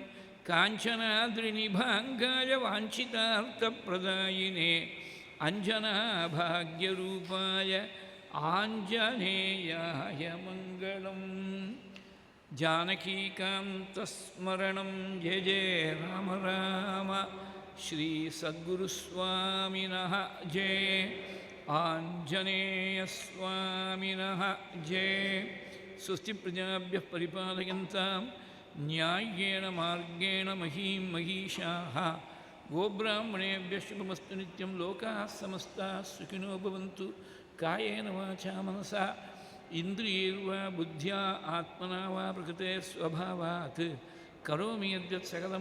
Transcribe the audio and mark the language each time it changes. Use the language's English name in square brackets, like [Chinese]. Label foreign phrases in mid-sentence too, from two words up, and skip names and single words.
[Sanskrit] காஞ்சனாத்ரிநிபாங்காய வாஞ்சிதார்த்தப்பிரதாயினே அஞ்சனாபாக்யரூபாய ஆஞ்சநேயாய மங்களம். ஜானகீகாந்தஸ்மரணம் ஜெய ஜெய ராம ராம. ஸ்ரீ சத்குருஸ்வாமினः ஜெய, ஆஞ்சநேயஸ்வாமினः ஜெய. स्वस्ति प्रजाभ्यः परिपालयन्तां न्याय्येन मार्गेण महीं महिषाः गोब्राह्मणेभ्यः शुभमस्तु नित्यं लोकाः समस्ताः सुखिनो भवन्तु कायेन वाचा मनसा इन्द्रियैर्वा बुद्ध्या आत्मना वा प्रकृते स्वभावात् करोमि यद्यत् सकलं